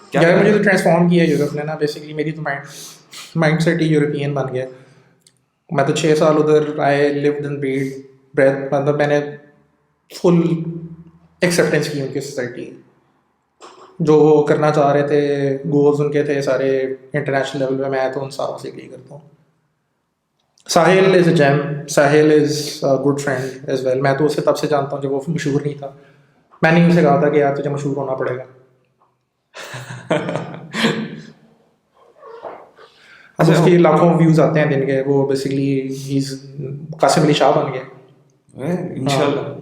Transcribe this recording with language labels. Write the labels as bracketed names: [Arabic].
[Urdu] کیا مجھے تو ٹرانسفارم کیا یورپ نے نا, بیسکلی میری تو مائنڈ سیٹ ہی یورپین بن گیا. میں تو 6 سال ادھر آئے, [English] lived and breathe, [Urdu] مطلب میں نے فل ایکسیپٹینس کی ان کی سوسائٹی, جو وہ کرنا چاہ رہے تھے, گولز ان کے تھے سارے انٹرنیشنل لیول پہ, میں تو ان ساروں سے اگری کرتا ہوں. [English] Sahil is a gem, Sahil is good friend as well. [Urdu] میں تو اسے تب سے جانتا ہوں جب وہ مشہور نہیں تھا. میں نے ان سے کہا تھا کہ یار تجھے مشہور ہونا پڑے گا. اب اس کے لاکھوں ویوز آتے ہیں دن کے, وہ بیسکلی قاسم علی شاہ بن گئے انشاءاللہ.